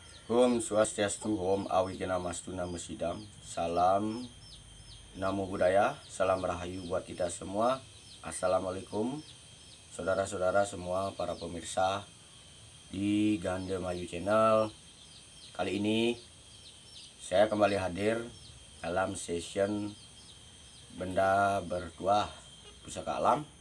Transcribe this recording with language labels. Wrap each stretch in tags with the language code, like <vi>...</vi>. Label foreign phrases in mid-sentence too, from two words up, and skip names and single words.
<sa>Om Swastiastu, Om Awigena-mastu Namo Sidam.</sa> <id>Salam</id> <pi>Namo Buddhaya,</pi> <id>salam rahayu buat kita semua. Assalamualaikum saudara-saudara semua, para pemirsa di Gandemayu Channel. Kali ini saya kembali hadir dalam session benda bertuah pusaka alam.</id>